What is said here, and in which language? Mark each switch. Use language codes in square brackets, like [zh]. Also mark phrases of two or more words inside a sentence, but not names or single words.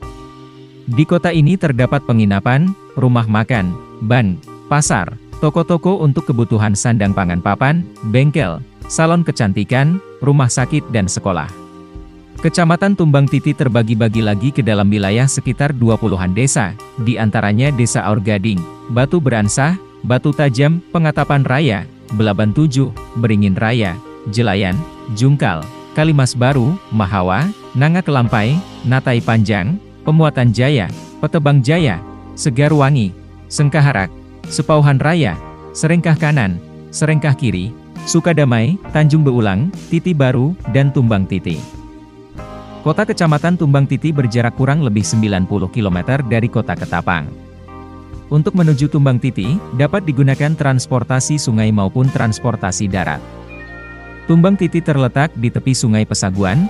[id] Di kota ini terdapat penginapan, rumah makan, bank, pasar, toko-toko untuk kebutuhan sandang pangan papan, bengkel, salon kecantikan, rumah sakit dan sekolah. Kecamatan Tumbang Titi terbagi-bagi lagi ke dalam wilayah sekitar 20-an desa, di antaranya Desa Aur Gading, Batu Beransah, Batu Tajam, Pengatapan Raya, Belaban 7, Beringin Raya, Jelayan, Jungkal, Kalimas Baru, Mahawa, Nanga Kelampai, Natai Panjang, Pemuatan Jaya, Petebang Jaya, Segarwangi, Sengkaharak, Sepauhan Raya, Serengkah Kanan, Serengkah Kiri, Sukadamai, Tanjung Beulang, Titi Baru, dan Tumbang Titi. Kota Kecamatan Tumbang Titi berjarak kurang lebih 90 km dari kota Ketapang. Untuk menuju Tumbang Titi, dapat digunakan transportasi sungai maupun transportasi darat. Tumbang Titi terletak di tepi Sungai Pesaguan.